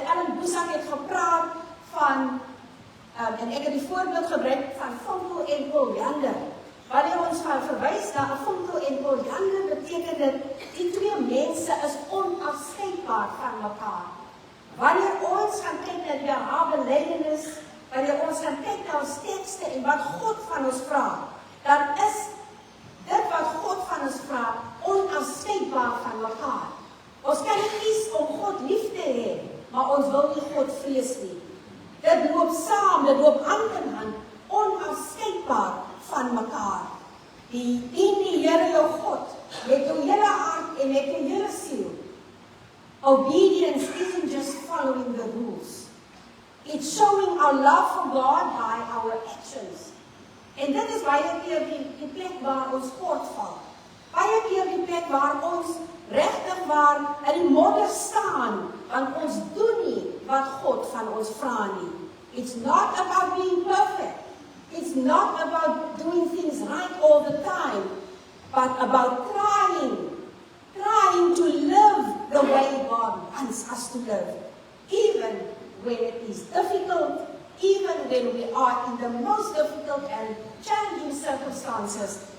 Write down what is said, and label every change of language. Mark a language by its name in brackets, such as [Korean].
[Afrikaans] Ellen Boesak het gepraat van, en ek het die voorbeeld gebruik van vonkel en polyander. Wanneer ons gaan verwys na 'n vonkel en polyander, beteken dit, die twee mense is onafskeidbaar van mekaar. Wanneer ons gaan kyk na die belydenis, wanneer ons gaan kyk na ons tekste en wat God van ons vra, dan is dit wat God van ons vra onafskeidbaar van mekaar. Ons kan nie kies om God lief te hê, maar ons wil nie God vrees nie. Dit loop saam, dit loop hand in hand, onafskeidbaar van mekaar. Dien die Here jou God met jou hele hart en met jou hele siel. [English] Obedience isn't just following the rules. It's showing our love for God by our actions. [Afrikaans] En dit is baie keer die plek waar ons voortval. Baie keer die plek waar ons regtig waar in die modder staan, want ons doen nie wat God van ons vra nie. [English] It's not about being perfect. It's not about doing things right all the time, but about trying to live the way God wants us to live, even when it is difficult, even when we are in the most difficult and challenging circumstances.